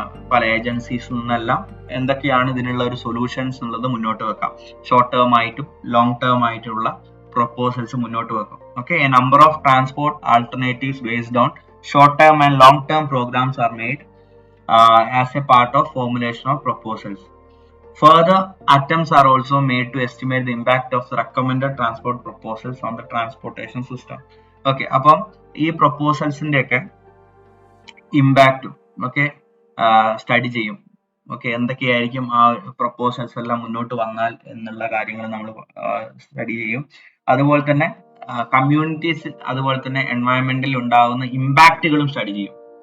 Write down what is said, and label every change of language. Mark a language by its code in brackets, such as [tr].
[ml] പല ഏജൻസീസിൽ നിന്നെല്ലാം എന്തൊക്കെയാണ് ഇതിനുള്ള ഒരു സൊല്യൂഷൻസ് എന്നുള്ളത് മുന്നോട്ട് വെക്കാം. ഷോർട്ട് ടേം ആയിട്ടും ലോങ് ടേം ആയിട്ടുള്ള പ്രൊപ്പോസൽസ് മുന്നോട്ട് വെക്കും. [en] Okay, a number of transport alternatives based on short term and long term programmes are made as a part of formulation of proposals. Further attempts are also made to estimate the impact of the recommended transport proposals on the transportation system. [ml] Okay, അപ്പം ഈ പ്രൊപ്പോസൽസിന്റെ ഒക്കെ impact okay study ചെയ്യും. Okay, എന്തൊക്കെയായിരിക്കും ആ proposals എല്ലാം മുന്നോട്ട് വന്നാൽ എന്നുള്ള കാര്യങ്ങൾ നമ്മൾ സ്റ്റഡി ചെയ്യും. അതുപോലെ തന്നെ കമ്മ്യൂണിറ്റീസ് അതുപോലെ തന്നെ എൻവയൺമെന്റിൽ ഉണ്ടാകുന്ന ഇമ്പാക്റ്റുകളും സ്റ്റഡി ചെയ്യും.